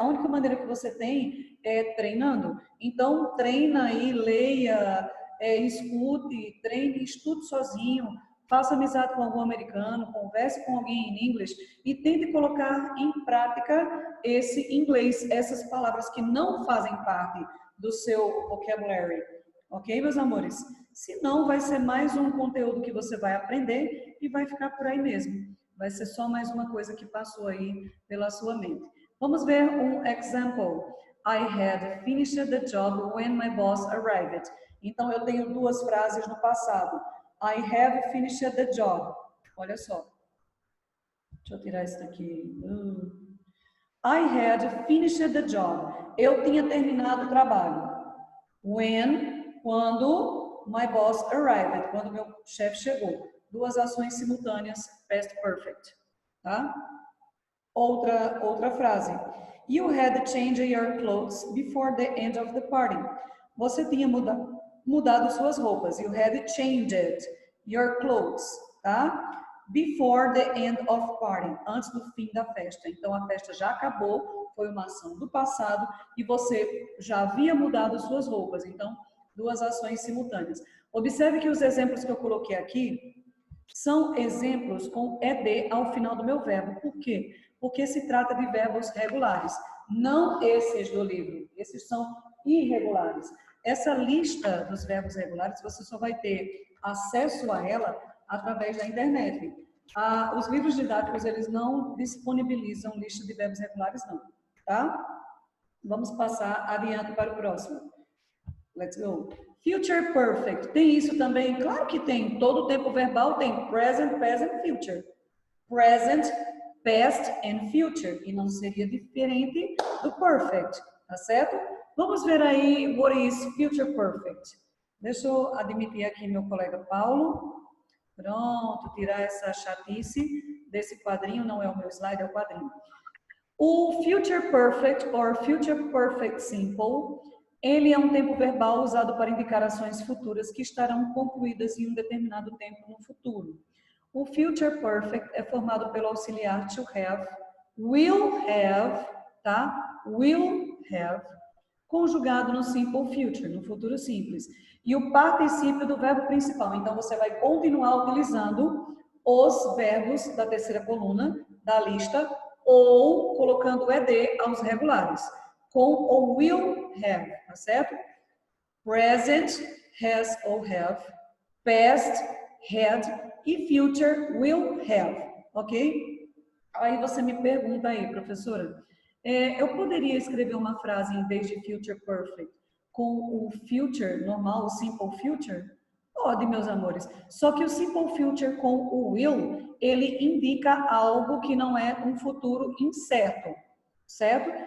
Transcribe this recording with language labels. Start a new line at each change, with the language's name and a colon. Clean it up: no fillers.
Portuguese: A única maneira que você tem é treinando. Então, treina aí, leia, escute, treine, estude sozinho, faça amizade com algum americano, converse com alguém em inglês e tente colocar em prática esse inglês, essas palavras que não fazem parte do seu vocabulary. Ok, meus amores? Senão, vai ser mais um conteúdo que você vai aprender e vai ficar por aí mesmo. Vai ser só mais uma coisa que passou aí pela sua mente. Vamos ver um example.
English: I had finished the job when my boss arrived.
Portuguese: Então, eu tenho duas frases no passado.
English: I have finished the job.
Portuguese: Olha só. Deixa eu tirar isso daqui.
English: I had finished the job.
Portuguese: Eu tinha terminado o trabalho. When, quando
English: my boss arrived,
Portuguese: quando meu chefe chegou. Duas ações simultâneas, past perfect, tá? Outra frase.
English: You had changed your clothes before the end of the party.
Portuguese: Você tinha mudado suas roupas.
English: You had changed your clothes, tá? Before the end of party,
Portuguese: antes do fim da festa. Então a festa já acabou, foi uma ação do passado e você já havia mudado suas roupas. Então, duas ações simultâneas. Observe que os exemplos que eu coloquei aqui são exemplos com ed ao final do meu verbo. Por quê? Porque se trata de verbos regulares, não esses do livro. Esses são irregulares. Essa lista dos verbos regulares, você só vai ter acesso a ela através da internet. Os livros didáticos, eles não disponibilizam lista de verbos regulares, não, tá? Vamos passar adiante para o próximo.
English: Let's go.
Portuguese: Future perfect. Tem isso também? Claro que tem. Todo tempo verbal tem
English: present, past and future. Present, past and future.
Portuguese: E não seria diferente do perfect, tá certo? Vamos ver aí
English: what is future perfect.
Portuguese: Deixa eu admitir aqui meu colega Paulo. Pronto, tirar essa chatice desse quadrinho. Não é o meu slide, é o quadrinho. O future perfect or future perfect simple, ele é um tempo verbal usado para indicar ações futuras que estarão concluídas em um determinado tempo no futuro. O future perfect é formado pelo auxiliar to have, will have, tá? Will have, conjugado no simple future, no futuro simples. E o particípio do verbo principal. Então, você vai continuar utilizando os verbos da terceira coluna da lista ou colocando o ed aos regulares, com o will have, tá certo? Present, has ou have, past, had e future, will have, ok? Aí você me pergunta aí, professora, eu poderia escrever uma frase em vez de future perfect com o future normal, o simple future? Pode, meus amores. Só que o simple future com o will, ele indica algo que não é um futuro incerto, certo?